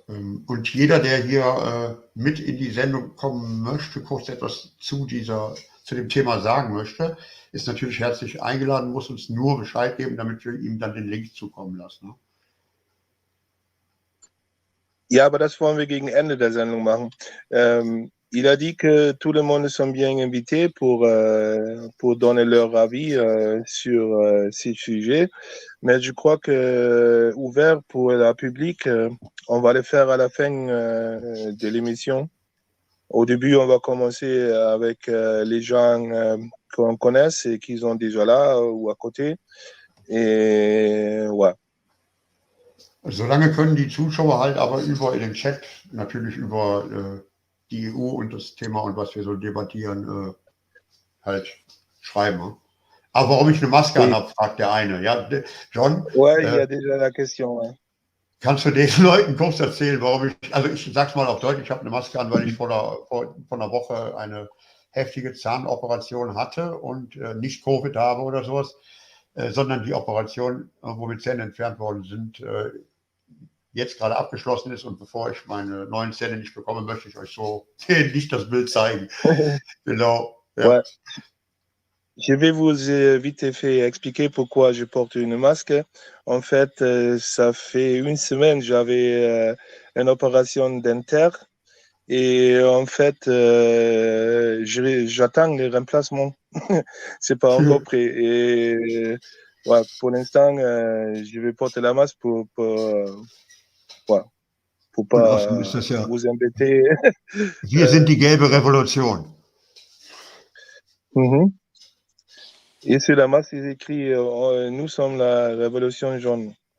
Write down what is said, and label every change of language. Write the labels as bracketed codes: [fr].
[de] Und jeder, der hier mit in die Sendung kommen möchte, kurz etwas zu dem Thema sagen möchte, ist natürlich herzlich eingeladen, muss uns nur Bescheid geben, damit wir ihm dann den Link zukommen lassen. Ne? Ja, aber das wollen wir gegen Ende der Sendung machen. [fr] Il a dit que tout le monde sont bien invités pour donner leur avis sur ces sujets. Mais je crois que ouvert pour le public, on va le faire à la fin de l'émission. Au début, on va commencer avec les gens qu'on connaisse et qui sont déjà là ou à côté. Et ouais. [de] Solange können die Zuschauer halt aber über in den Chat, natürlich über die EU und das Thema und was wir so debattieren, halt schreiben. Ne? Aber warum ich eine Maske [fr] Oui. [de] anhabe, fragt der eine. Ja, John, [fr] Ouais, il y a déjà la question. Ouais. [de] kannst du den Leuten kurz erzählen, warum ich sag's mal auf Deutsch, ich habe eine Maske an, weil ich vor einer Woche eine heftige Zahnoperation hatte und nicht Covid habe oder sowas, sondern die Operation, womit Zähne entfernt worden sind, jetzt gerade abgeschlossen ist, und bevor ich meine neuen Zähne nicht bekomme, möchte ich euch so nicht das Bild zeigen. Genau. Ja. [fr] Ouais. Je vais vous vite fait expliquer pourquoi je porte une masque. En fait, ça fait une semaine, j'avais une opération dentaire et en fait, j'attends le remplacement. C'est pas encore prêt. Et ouais, pour l'instant, je vais porter la masque pour pas [de] Und ist das ja, [fr] vous embêter. [de] wir sind die gelbe Revolution. Mhm. [fr] Et sur la masque, il écrit nous sommes la révolution jaune.